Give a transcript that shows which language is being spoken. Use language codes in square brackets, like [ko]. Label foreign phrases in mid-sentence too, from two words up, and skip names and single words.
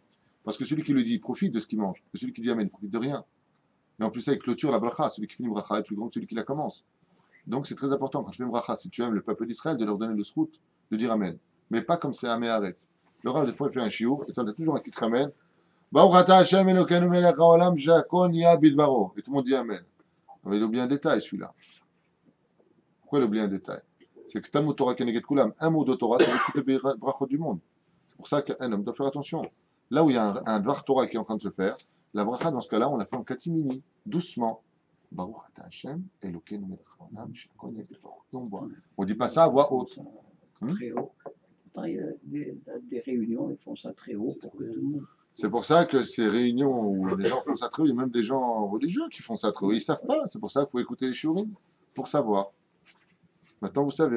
[fr] Parce que celui qui le dit profite de ce qu'il mange. Et celui qui dit Amen ne profite de rien. Et en plus, ça, il clôture la bracha. Celui qui finit la bracha est plus grand que celui qui la commence. Donc c'est très important quand tu fais une bracha, si tu aimes le peuple d'Israël, de leur donner le srout, de dire Amen. Mais pas comme c'est [he] עם הארץ. [fr] Le Rav, des fois, il fait un chiour, et toi, tu as toujours un qui se ramène. [he] ברוך אתה השם אלוקינו מלך העולם שהכל נהיה בדברו. [fr] Et tout le monde dit Amen. Mais il oublie un détail, celui-là. Pourquoi il oublie un détail? C'est que [he] תלמוד תורה כנגד כולם, [fr] un mot de Torah, ça veut toutes les brachot du monde. C'est pour ça qu'un homme doit faire attention. Là où il y a un [he] דבר תורה [fr] qui est en train de se faire, la bracha, dans ce cas-là, on la fait en catimini, doucement. [he] ברוך אתה השם אלוקינו מלך העולם שהכל נהיה בדברו. [fr] On ne dit pas ça à voix haute. Très haut. Pourtant, il y a des réunions, ils font ça très haut pour que tout le monde. C'est pour ça que ces réunions où les gens font ça très haut, il y a même des gens religieux qui font ça très haut. Ils ne savent pas. C'est pour ça qu'il faut écouter les shiurim pour savoir. Maintenant, vous savez.